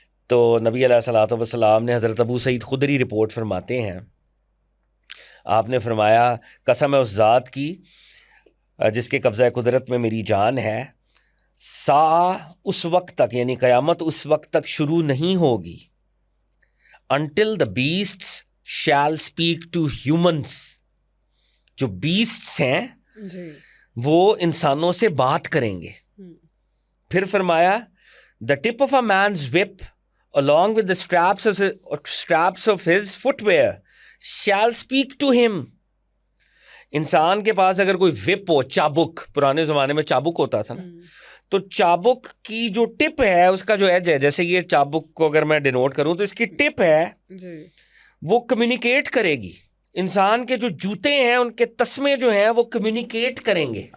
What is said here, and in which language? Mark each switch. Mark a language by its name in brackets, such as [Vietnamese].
[Urdu] تو نبی علیہ الصلوۃ والسلام نے حضرت ابو سعید خدری رپورٹ فرماتے ہیں, آپ نے فرمایا قسم ہے اس ذات کی جس کے قبضہ قدرت میں میری جان ہے, ساعہ اس وقت تک یعنی قیامت اس وقت تک شروع نہیں ہوگی [English] until the beasts shall speak to humans. [Urdu] جو بیسٹس ہیں وہ انسانوں سے بات کریں گے. پھر فرمایا [English] the tip of a man's whip along with the straps of his footwear shall speak to him. [Urdu] انسان کے پاس اگر کوئی وپ ہو, چابک, پرانے زمانے میں چابک ہوتا تھا نا, تو چابک کی جو ٹپ ہے اس کا جو ایج ہے, جیسے یہ چابک کو اگر میں ڈینوٹ کروں تو اس کی ٹپ ہے وہ کمیونیکیٹ کرے گی. انسان کے جو جوتے ہیں ان کے تسمے جو ہیں وہ کمیونیکیٹ کریں گے.